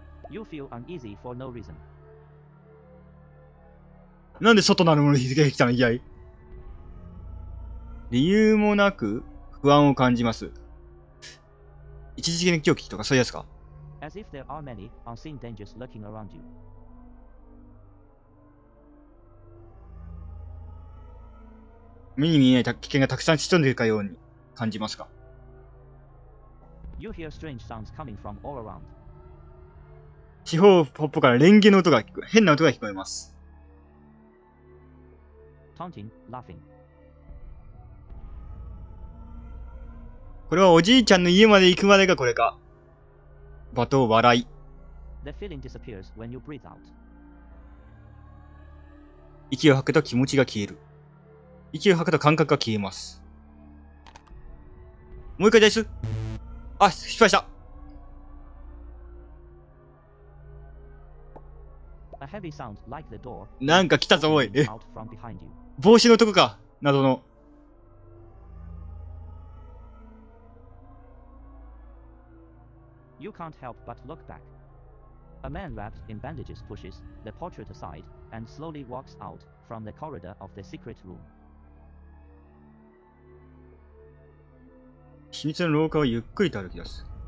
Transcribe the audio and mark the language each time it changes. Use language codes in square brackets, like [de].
[en] You feel uneasy for no reason. [ja] なんで外なるものに出てきたのいきなり？理由もなく不安を感じます。一時的な狂気とかそういうやつか？ [en] As if there are many unseen dangers lurking around you. [ja] 目に見えない危険がたくさん潜んでいるかように感じますか？ [en] You hear strange sounds coming from all around. [ja] 四方八方からレンゲの音が変な音が聞こえます。 [en] Taunting, laughing. [ja] これはおじいちゃんの家まで行くまでがこれか。罵倒、笑い。 [en] The feeling disappears when you breathe out. [ja] 息を吐くと気持ちが消える。息を吐くと感覚が消えます。もう一回です。あ、失敗した。 [en] A heavy sound like the door. [ja] なんか来たぞ、おい。 [en] Out from behind you. [ja] 帽子のとこか。謎の。 [en] You can't help but look back. A man wrapped in bandages pushes the portrait aside and slowly walks out from the corridor of the secret room. [ja] 秘密の廊下をゆっくりと歩き出す。